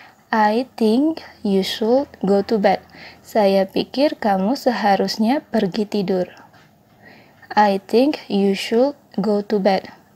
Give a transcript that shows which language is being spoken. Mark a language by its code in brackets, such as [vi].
[en] I think you should go to bed. [id] Saya pikir kamu seharusnya pergi tidur. [en] I think you should go to bed.